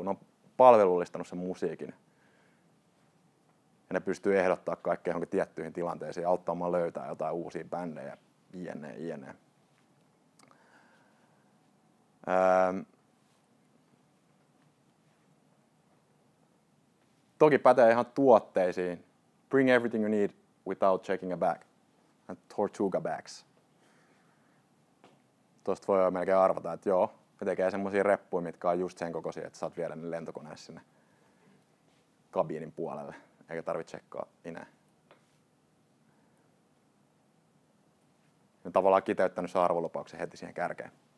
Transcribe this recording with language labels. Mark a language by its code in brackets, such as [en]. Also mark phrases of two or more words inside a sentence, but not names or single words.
[fi] Ne on palvelullistanut sen musiikin. Ja ne pystyy ehdottaa kaikkea johonkin tiettyihin tilanteisiin ja auttamaan löytää jotain uusia bändejä, jne. Toki pätee ihan tuotteisiin. [en] Bring everything you need without checking a bag. Tortuga bags. [fi] Tuosta voi jo melkein arvata, että joo, ne tekee semmosia reppuja, mitkä on just sen kokoisia, että saat viedä ne lentokoneessa sinne kabiinin puolelle, eikä tarvitse tsekkaa ineen. Ne tavallaan kiteyttänyt sen arvolupauksen heti siihen kärkeen.